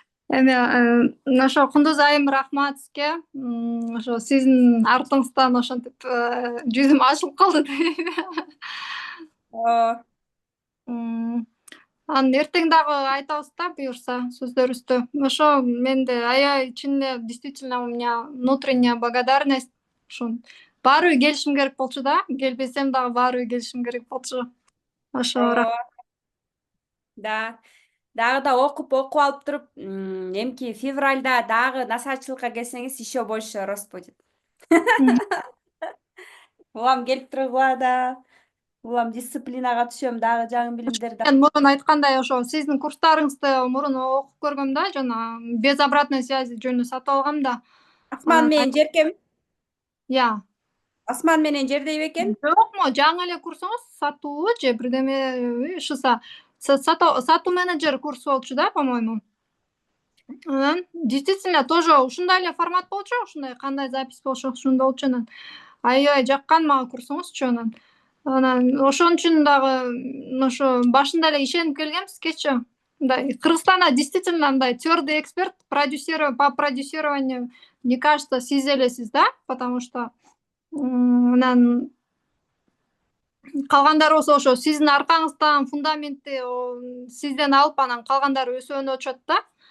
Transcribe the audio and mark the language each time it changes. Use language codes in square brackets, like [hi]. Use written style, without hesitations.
[ky] Эми ошо Кундуз айым, рахмат сизге. Ошо сиздин артыңыздан ошентип жүзүм ачылып калды дейм. Анан эртең дагы айтабыз да, буюрса, сөздөрүбүздү. Ошо менде аябай чын эле [ru] действительно у меня внутренняя благодарность. [ky] Ошо баары бир келишим керек болчу да. Келбесем дагы баары бир келишим керек болчу. Ошо Да. Дагы да окуп алып туруп, эмки февральда дагы насаатчылыкка келсеңиз [ru] еще больше рост будет. [ky] Улам келип тургула да. Улам дисциплинага түшөм, дагы жаңы билимдерди. мен мурун айткандай, ошо сиздин курстарыңызды мурун окуп көргөм да, жана [ru] без обратной связи [ky] жөнүндө сатып алгам да. Асман менен жеркем. Я. Асман менен жер дейбекен. Жокму, жаңы эле курсуңуз сатуу же бирдеме ШИСа сатуу менеджер курсу болчу да, [ru] по-моему. [ky] Анан [ru] действительно тоже [ky] ушундай эле формат болчу, ушундай кандай запись болчу, ушундай болчу. Анан аябай жаккан мага курсуңузчу. Анан ошон үчүн дагы ошо башында эле ишенип келгем сизгечи. Мындай Кыргызстанда действительно мындай [ru] твёрдый эксперт по продюсированию, мне кажется, [ky] сиз элесиз да, [ru] потому что [ky] анан калгандары болсо ошо сиздин аркаңыздан фундаментти сизден алып анан калгандары өсөөнү очот да.